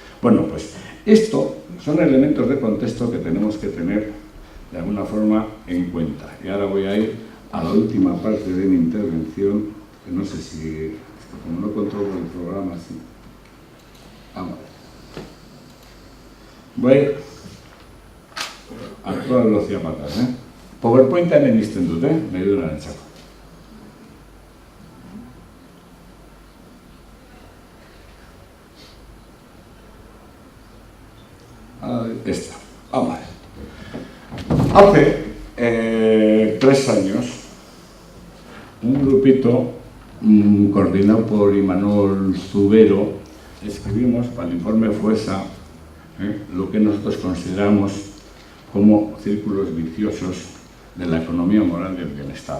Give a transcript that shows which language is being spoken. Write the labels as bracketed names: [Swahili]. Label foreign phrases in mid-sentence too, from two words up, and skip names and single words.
[Spanish] Bueno, pues Esto son elementos de contexto que tenemos que tener de alguna forma en cuenta. Y ahora voy a ir a la última parte de mi intervención, que no sé si, como no controlo el programa, sí. Vamos. Voy a toda velocidad para atrás, [Basque] PowerPoint-an egiten dut, nahi dudarentzako. [Spanish] Esta. Vamos a ver. Hace 3 años, un grupito coordinado por Imanol Zubero, escribimos para el informe FUESA lo que nosotros consideramos como círculos viciosos de la economía moral del bienestar.